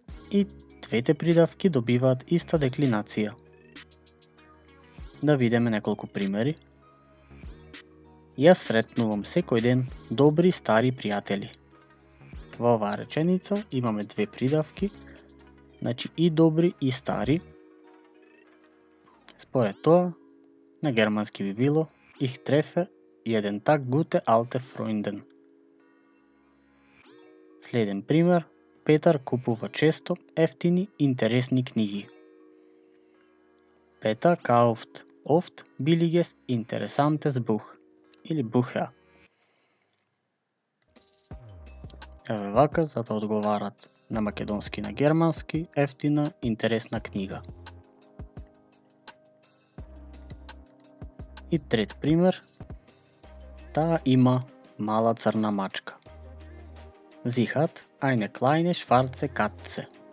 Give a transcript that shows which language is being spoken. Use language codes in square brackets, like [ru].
[mk] И двете придавки добиваат иста деклинација. Да видиме неколку примери. Јас сретнувам секој ден добри стари пријатели. Во оваа реченица имаме две придавки, значи и добри и стари. Според тоа, на германски би било [de] Ich treffe jeden Tag gute alte Freunden. [mk] Следен пример, Петар купува често ефтини интересни книги. [de] Петар kauft oft billiges interessantes Buch или Bücher. [mk] Еве вака, за да одговарат на македонски и на германски, ефтина, интересна книга. И трет пример, таа има мала црна мачка. [de] Sie hat eine kleine schwarze Katze.